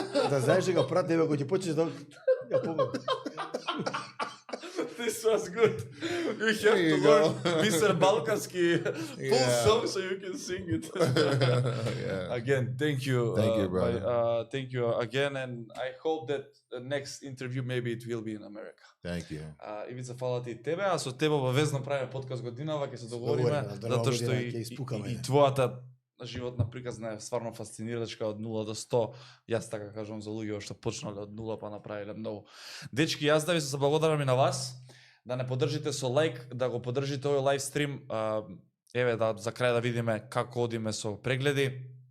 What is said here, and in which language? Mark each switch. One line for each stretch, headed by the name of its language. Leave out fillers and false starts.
Macedonian: Да знаеш дека прати еве кога ќе почнеш да ја поведи.
English: This was good. You have to learn Mr. Balkanski full song so you can sing it. Again, thank you. Thank you, brother. Thank you again, and I hope that the next interview maybe it will be in America. Thank you.
Macedonian: Ивица, фала ти тебе, а со тебе обавезно правиме подкаст годинава, ќе се договориме, затоа што и твојата животна приказна е стварно фасцинирачка од 0 до 100. Јас така кажувам за луѓе што почнале од 0 па направиле многу. Дечки, јас да ви се заблагодарам и на вас, да не поддржите со лайк, да го поддржите овој лайв стрим, еве да за крај да видиме како одиме со прегледи.